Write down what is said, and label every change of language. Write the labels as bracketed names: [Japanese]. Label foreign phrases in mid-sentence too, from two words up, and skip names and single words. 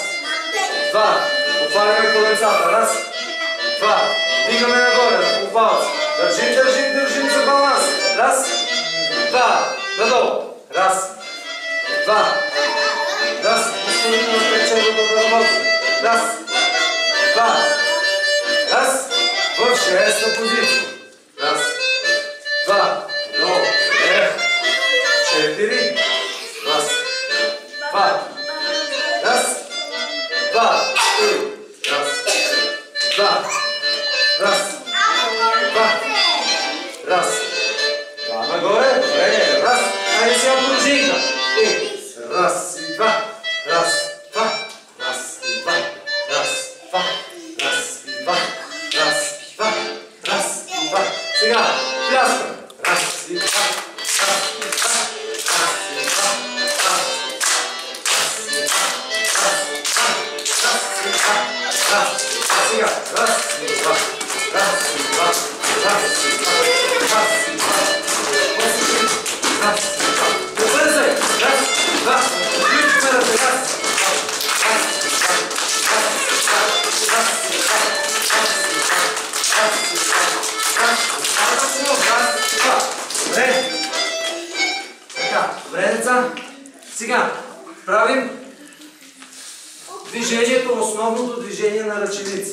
[Bulgarian] 2. Отваряме коленцата. Раз. 2. Дигаме нагоре. По палец. Държим за баланс. Раз. 2. Надолу. Раз. 2. Раз. Оставите на печелото да работи. Раз. 2. Раз. В 6-та позиция. Раз. 2. Долу. 4. Раз. 2. Раз. 2. Раз. 2. Раз. 2. Раз. 2 нагоре. Добре. Раз. Айде сега пружинка. Раз и 2. Раз. 2. Раз и 2. Раз. 2. Раз и 2. Раз. 2. Раз и 2. Сега. Пляскаме. Раз и 2. Раз и 2. Раз и 2. Раз. Сега. Раз и 2. Раз и 2. Раз и 2. Раз и 2. Раз и 2. Побързай. Раз, 2. Включваме ръце. Раз. Раз. Добре. Така, добре, деца. Сега правим движението, основното движение на ръченици.